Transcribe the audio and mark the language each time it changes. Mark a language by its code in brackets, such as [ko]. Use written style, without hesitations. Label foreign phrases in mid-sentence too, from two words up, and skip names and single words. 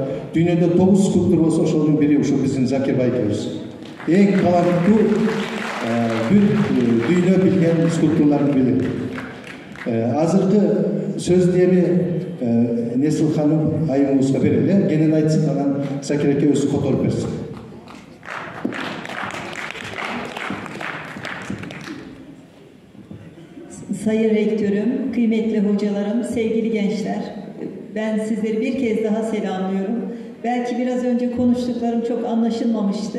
[ky] Дүйнөдө 9 скульптор болсо, ошонун бири ушу биздин Закир Байкебиз. Эң таланттуу, бүт дүйнө билген скульпторлордун бири. Азыркы сөздү эми Несил ханым айымыбызга берели. Кенен айтсын, анан Закир эке өзү которуп берсин. [tr] Sayın Rektörüm, kıymetli hocalarım, sevgili gençler, ben sizleri bir kez daha selamlıyorum. Belki biraz önce konuştuklarım çok anlaşılmamıştı.